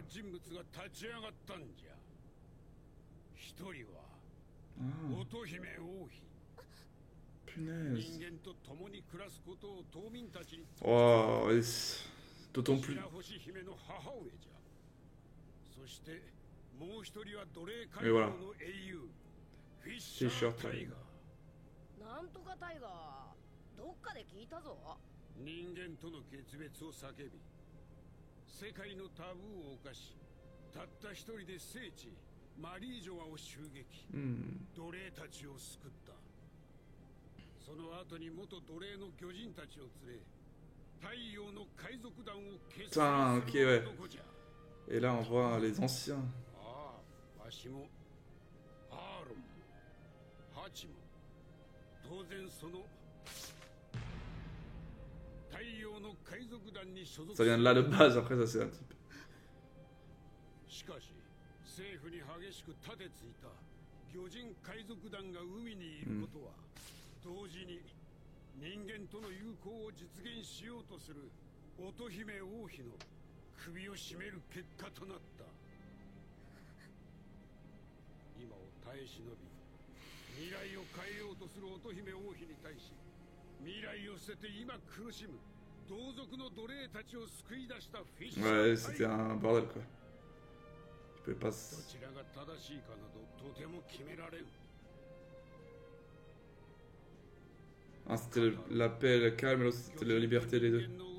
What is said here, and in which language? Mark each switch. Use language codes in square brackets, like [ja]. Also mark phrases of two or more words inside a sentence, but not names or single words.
[fr] Punaise. Oh, d'autant plus. Et voilà. T-shirt Tiger. [ja] なんとかタイガー、どっかで聞いたぞ。人間との決別を叫び、世界のタブーを犯し、たった一人で聖地マリージョアを襲撃、奴隷たちを救った。その後に元奴隷の魚人たちを連れ、太陽の海賊団を結成する男じゃ。 [fr] Et là on voit les anciens. [ja] ああ、わしもアーロンもハチも当然その太陽の海賊団に所属。 [fr] Ça vient de là de base, après ça c'est un type. [ja] しかし政府に激しく盾ついた魚人海賊団が海にいることは、同時に人間との友好を実現しようとする乙姫王妃の首を絞める結果となった。今を耐え忍び未来を変えようとする乙姫王妃に対し、未来を捨てて今苦しむ同族の奴隷たちを救い出したフィッシュ。 [fr] Ouais, c'était un bordel quoi. Je pouvais pas. [ja] どちらが正しいかなどとても決められん。 [fr] Ah, c'était la paix, le calme, l'autre c'était la liberté, les deux.